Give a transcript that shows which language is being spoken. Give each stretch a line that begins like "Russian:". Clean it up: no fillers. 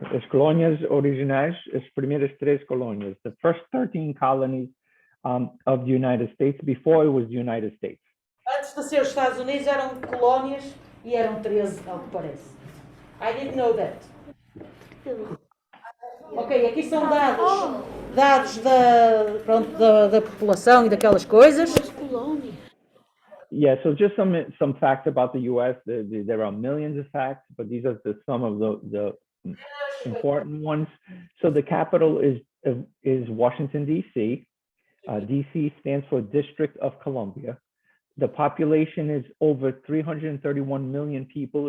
Portuguese: As colônias originais, as primeiras 3 colônias,
English: the first 13 colonies of the United States before it was the United States.
Portuguese: Antes de ser os Estados Unidos eram colónias e eram 13, ao que parece.
English: I didn't know that.
Portuguese: Ok, aqui são dados da população e daquelas coisas.
English: Yeah, so just some facts about the U.S. There are millions of facts, but these are some of the important ones. So the capital is Washington, D.C. D.C. stands for District of Columbia. The population is over 331 million people.